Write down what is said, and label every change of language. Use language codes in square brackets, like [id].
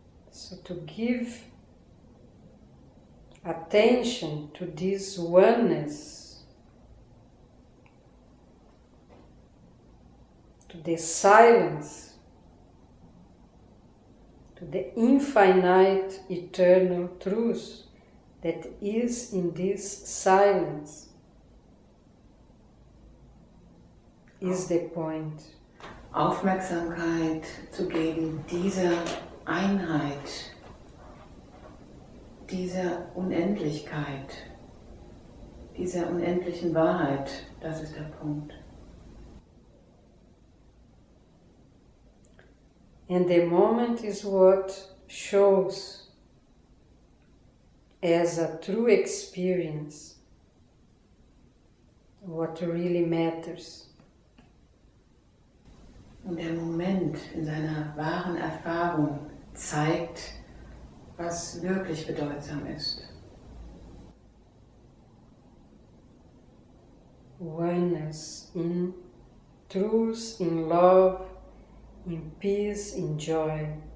[en] So to give attention to this oneness, to the silence, to the infinite eternal truth that is in this silence, is the point. [de] Aufmerksamkeit zu geben, dieser Einheit, dieser Unendlichkeit, dieser unendlichen Wahrheit, das ist der Punkt. [en] And the moment is what shows as a true experience what really matters. [de] Und der Moment in seiner wahren Erfahrung zeigt, was wirklich bedeutsam ist. [en] Oneness in truth, in love, in peace, in joy.